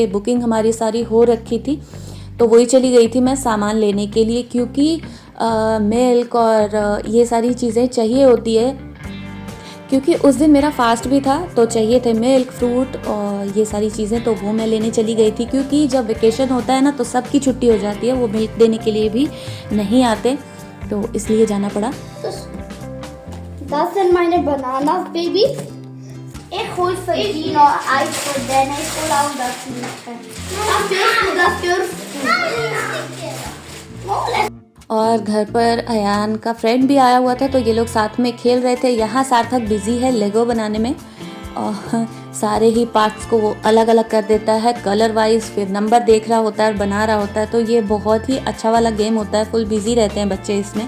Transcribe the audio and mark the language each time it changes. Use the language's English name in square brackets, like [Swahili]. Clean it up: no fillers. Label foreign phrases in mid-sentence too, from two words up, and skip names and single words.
[Hindi] बुकिंग हमारी सारी हो रखी थी, तो वही चली गई थी मैं सामान लेने के लिए, क्योंकि मिल्क और ये सारी चीज़ें चाहिए होती है। क्योंकि उस दिन मेरा फास्ट भी था, तो चाहिए थे [English] milk, fruit [Hindi] और ये सारी चीज़ें, तो वो मैं लेने चली गई थी। क्योंकि जब वेकेशन होता है ना, तो सबकी छुट्टी हो जाती है, वो मिल्क देने के लिए भी नहीं आते, तो इसलिए जाना पड़ा। [German] Das sind meine Bananas, Baby. Ich hol für die noch Eis für den. Ich hol auch das nicht. Das dürfst du. [Hindi] और घर पर अयान का फ्रेंड भी आया हुआ था, तो ये लोग साथ में खेल रहे थे। यहाँ सार्थक बिजी है लेगो बनाने में, और सारे ही पार्ट्स को वो अलग अलग कर देता है [English] colour wise, [Hindi] फिर नंबर देख रहा होता है और बना रहा होता है। तो ये बहुत ही अच्छा वाला गेम होता है, [English] full busy [Hindi] रहते हैं बच्चे इसमें।